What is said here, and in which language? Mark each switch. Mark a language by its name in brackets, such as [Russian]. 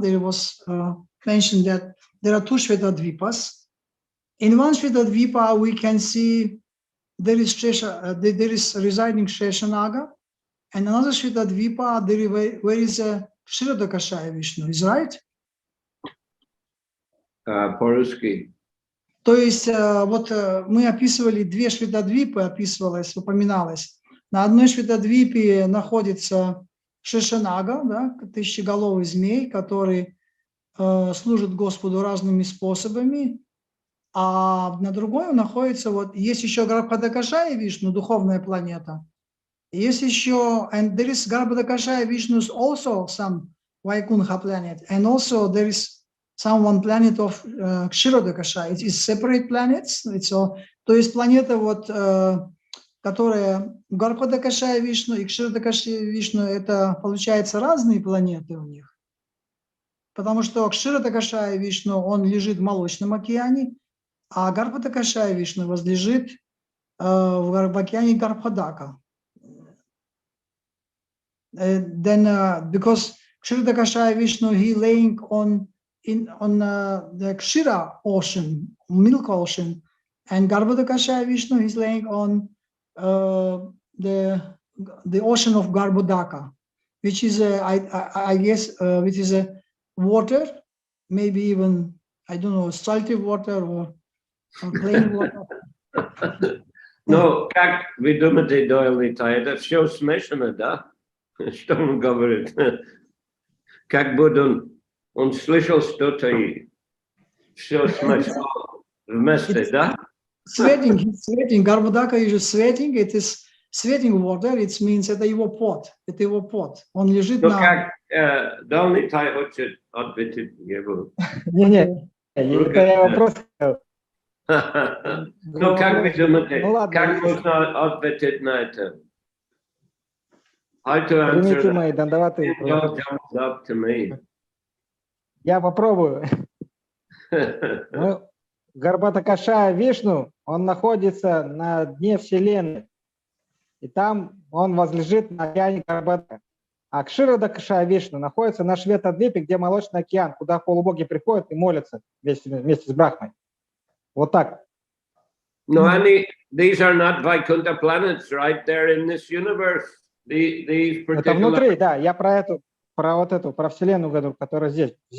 [English] There was mentioned that there are two Shvetadvipas. In one Shvetadvipa, we can see there is residing Sheshanaga, and another Shvetadvipa where is a Kshirodakashaya Vishnu, is right? [Russian] По-русски. То есть вот мы описывали две Шветадвипы, упоминалось. На одной Шветадвипе находится Шешанага, да, тысячеголовый змей, который служит Господу разными способами. А на другой находится, вот, есть еще Гарбхадакашая Вишну, духовная планета. Есть еще, [English] and there is Garbhadakashaya Vishnu also some Vaikuntha planet, and also there is one planet of Kshirodakashaya. It is separate planets. [Russian] То есть планета, вот, которая Гарбхадакашая Вишну и Кширадакашая Вишну, это, получается, разные планеты у них. Потому что Кширадакашая Вишну, он лежит в Молочном океане, а Гарбхадакашая Вишну возлежит в океане Гарбхадака. [English] Then, because Kshira Vishnu, he laying on the Kshira ocean, milk ocean, and Garbhodakashaya Vishnu is laying on the ocean of Garbhodaka, which is I guess which is a water, maybe even I don't know, salty water or plain water. [Russian] No, как вы думаете, Дойлита, это все смешано, да? Что он говорит? Как будто он слышал что-то и все смешно вместе, да? [English] Sweating, he's sweating. Garbhodaka is sweating. It is sweating water. It means [Russian] это его пот. Это его пот. Он лежит Ну, на... как Дойлита хочет ответить его? Не-не, это я вопрос. Ну, как вы думаете, как можно ответить на это? [English] How to answer [Russian] Примите мои дандаваты. [English] up to me. [Russian] Я попробую. Гарбхадакашая Вишну, он находится на дне Вселенной. И там он возлежит на океане Гарбхадака. А Кширадакашая Вишну находится на Шветадвипе, где Молочный океан, куда полубоги приходят и молятся вместе с Брахмой. Вот так. [English] No, these are not Vaikuntha planets, right? They're in this universe. These particular... [Russian] Это внутри, да. Я про Вселенную говорю, которая здесь.